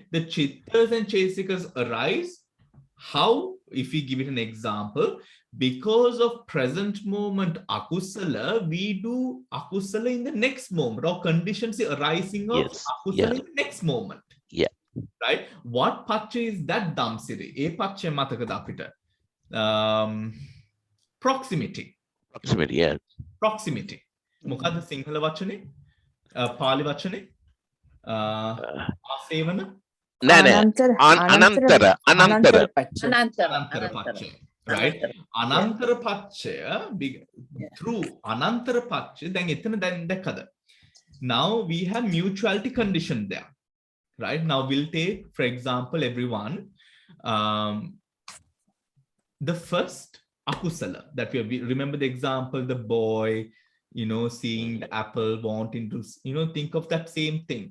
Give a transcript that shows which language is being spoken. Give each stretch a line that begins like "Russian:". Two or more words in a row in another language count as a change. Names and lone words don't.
English: The chittas and chetasikas arise. How? If we give it an example, because of present moment akusala, we do akusala in the next moment, or conditions the arising of akusala in the next moment. Yeah. Right? What pacha is that Dhamsiri?
Sinhala: E pacha matakada apita.
English: Proximity. Proximity, yeah. Proximity.
Sinhala: Mokada Sinhala vachane? Pali vachane? Asevana? Anantara.
Pali: Anantara pacha. Right? Anantara pacha,
English: through
Pali: Anantara pacha,
English: then dekada. Now we have mutuality condition there. Right? Now we'll take, for example, everyone, the first akusala that we remember the example, the boy, seeing the apple, wanting to, think of that same thing.